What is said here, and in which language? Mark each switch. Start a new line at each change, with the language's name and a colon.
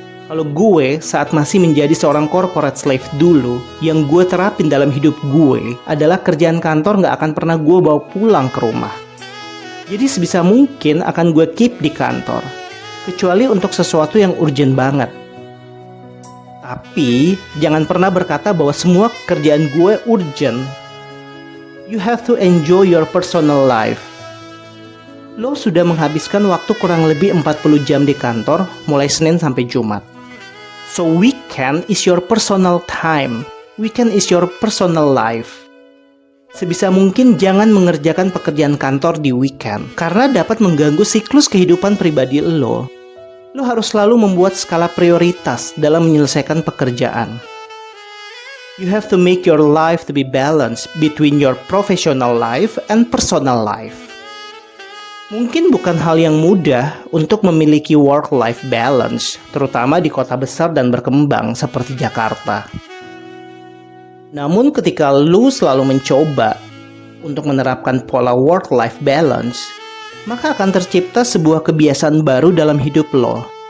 Indonesian: Kalau gue saat masih menjadi seorang corporate slave dulu, yang gue terapin dalam hidup gue adalah kerjaan kantor gak akan pernah gue bawa pulang ke rumah. Jadi sebisa mungkin akan gue keep di kantor, kecuali untuk sesuatu yang urgent banget. Tapi, jangan pernah berkata bahwa semua kerjaan gue urgent.
English: You have to enjoy your personal life.
Indonesian: Lo sudah menghabiskan waktu kurang lebih 40 jam di kantor, mulai Senin sampai Jumat.
English: So weekend is your personal time. Weekend is your personal life.
Indonesian: Sebisa mungkin jangan mengerjakan pekerjaan kantor di weekend, karena dapat mengganggu siklus kehidupan pribadi lo. Lo harus selalu membuat skala prioritas dalam menyelesaikan pekerjaan.
English: You have to make your life to be balanced between your professional life and personal life.
Indonesian: Mungkin bukan hal yang mudah untuk memiliki work-life balance, terutama di kota besar dan berkembang seperti Jakarta. Namun ketika lo selalu mencoba untuk menerapkan pola work-life balance, maka akan tercipta sebuah kebiasaan baru dalam hidup lo.